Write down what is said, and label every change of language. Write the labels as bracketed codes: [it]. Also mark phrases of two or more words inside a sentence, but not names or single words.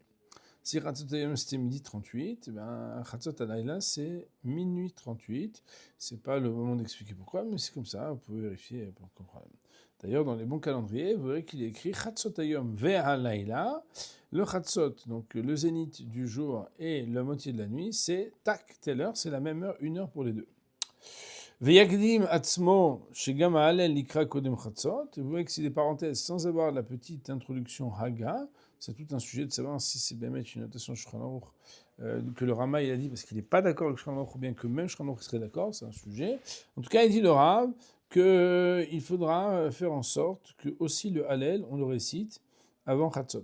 [fr] Si [he] חצות היום [fr] c'était midi 38, [he] חצות הלילה [fr] c'est minuit 38. C'est pas le moment d'expliquer pourquoi, mais c'est comme ça, vous pouvez vérifier, pas de problème. D'ailleurs, dans les bons calendriers, vous verrez qu'il est écrit [he] חצות היום והלילה. [fr] Le chatzot, donc le zénith du jour et la moitié de la nuit, c'est tac, telle heure, c'est la même heure, une heure pour les deux. [he] ויקדים עצמו שגם ההלל לקרוא קודם חצות. [fr] Vous voyez que c'est des parenthèses sans avoir la petite introduction haga. C'est tout un sujet de savoir si c'est bien mettre une notation Shulchan Aruch que le Rama il a dit parce qu'il n'est pas d'accord avec Shulchan Aruch ou bien que même Shulchan Aruch serait d'accord, c'est un sujet. En tout cas, il dit le Rav qu'il faudra faire en sorte que aussi le Hallel, on le récite avant Chatzot.